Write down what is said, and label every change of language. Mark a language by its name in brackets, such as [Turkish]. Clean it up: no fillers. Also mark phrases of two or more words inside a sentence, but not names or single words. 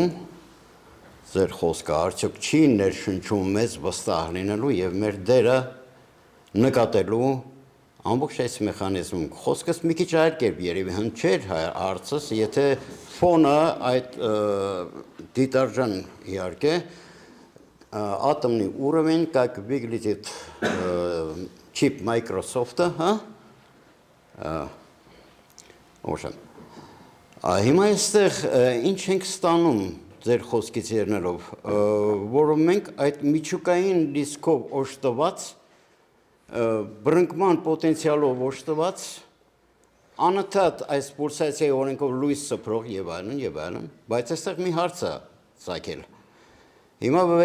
[Armenian] ձեր խոսքը արդյոք չի ներշնչում մեզ վստահ լինելու եւ մեր դերը նկատելու ամբողջ այս մեխանիզմում խոսքս մի քիչ այլ կերպ երևի հնչեր հարցս, եթե ֆոնը այդ դիտարժան իհարկե [Russian] атомный уровень, как выглядит чип Microsoft, в общем. [Armenian] Հիմա այստեղ ինչ ենք ստանում ձեր խոսքից ելնելով, որով մենք այդ միջուկային դիսկով օժտված բռնկման պոտենցիալով օժտված անընդհատ այս պուլսացիայի օրենքով լույս սփռող եւ այլն, բայց այստեղ մի հարց է, ծագել։ Հիմա